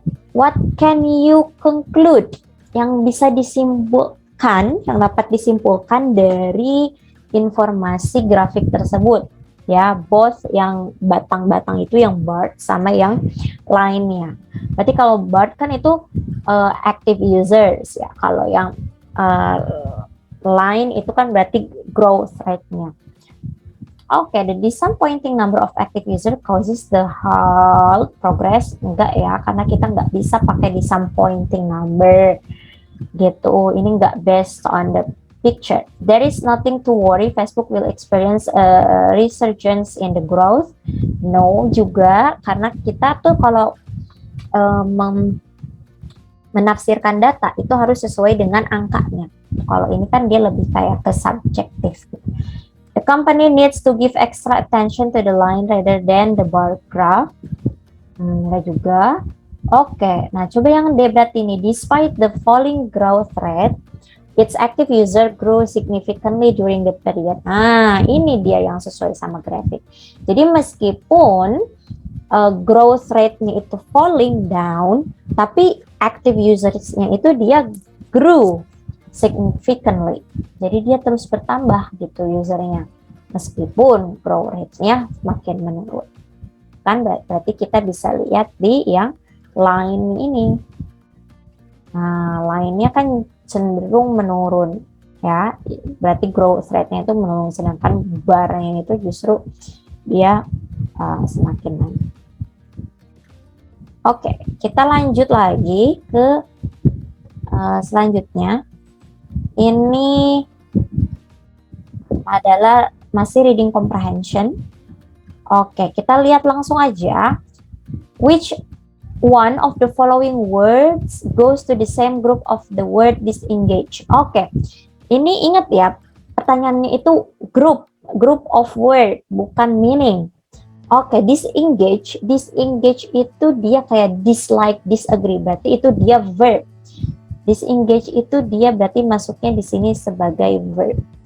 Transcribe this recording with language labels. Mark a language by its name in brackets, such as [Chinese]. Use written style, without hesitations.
[English] What can you conclude? [Indonesian] Yang bisa disimpulkan, yang dapat disimpulkan dari informasi grafik tersebut. Ya, both yang batang-batang itu yang bar sama yang lainnya. Berarti kalau bar kan itu active users ya. Kalau yang line itu kan berarti growth rate-nya. [English] Oke, the disappointing number of active user causes the halt progress. [Indonesian] Enggak ya, karena kita nggak bisa pakai disappointing number gitu. Ini nggak [English] based on the picture. There is nothing to worry. Facebook will experience a resurgence in the growth. [Indonesian] No juga, karena kita tuh kalau menafsirkan data itu harus sesuai dengan angkanya. Kalau ini kan dia lebih kayak ke subjektif. [English] The company needs to give extra attention to the line rather than the bar graph. [Indonesian] Enggak juga. Oke, nah coba yang D berarti ini. [English] Despite the falling growth rate, its active user grew significantly during the period. [Indonesian] Nah, ini dia yang sesuai sama grafik. Jadi meskipun growth rate-nya itu [English] falling down, [Indonesian] tapi active users-nya itu dia [English] grew significantly. [Indonesian] Jadi dia terus bertambah gitu usernya. Meskipun growth rate-nya makin menurun. Kan berarti kita bisa lihat di yang line ini. Nah, line-nya kan cenderung menurun ya. Berarti growth rate-nya itu menurun, sedangkan bar-nya itu justru dia semakin naik. Oke, kita lanjut lagi ke selanjutnya. Ini adalah masih reading comprehension. Oke, kita lihat langsung aja. [English] Which one of the following words goes to the same group of the word disengage? [Indonesian] Oke, ini ingat ya, pertanyaannya itu group of word, bukan meaning. Oke, disengage itu dia kayak dislike, disagree, berarti itu dia verb. Disengage itu dia berarti masuknya di sini sebagai verb.